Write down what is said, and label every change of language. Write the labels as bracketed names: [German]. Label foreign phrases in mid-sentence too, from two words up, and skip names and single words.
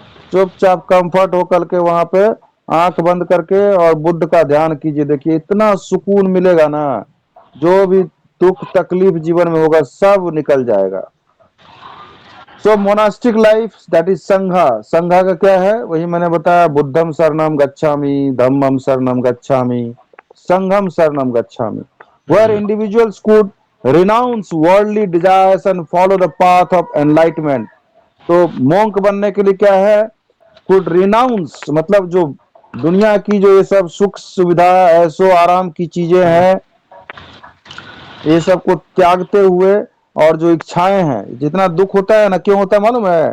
[Hindi] चुपचाप कंफर्ट होकर के वहां पे आंख बंद करके और बुद्ध का ध्यान कीजिए। देखिए इतना सुकून मिलेगा ना, जो भी दुख तकलीफ जीवन में होगा सब निकल जाएगा। [English] so monastic life that is संघा। [Hindi] संघा का क्या है? वही मैंने बताया, [Pali] बुद्धम शरणम गच्छामि, धम्मम शरणम गच्छामि, संघम शरणम गच्छामि। वेयर हम्म। [English] individuals could renounce worldly desires and follow the path of enlightenment. [Hindi] तो मोंक बनने के लिए क्या है? [English] could renounce [Hindi] मतलब जो दुनिया की जो ये सब सुख सुविधा ऐसो आराम की चीजें हैं, ये सब को त्यागते हुए, और जो इच्छाएं हैं, जितना दुख होता है ना, क्यों होता है मालूम है?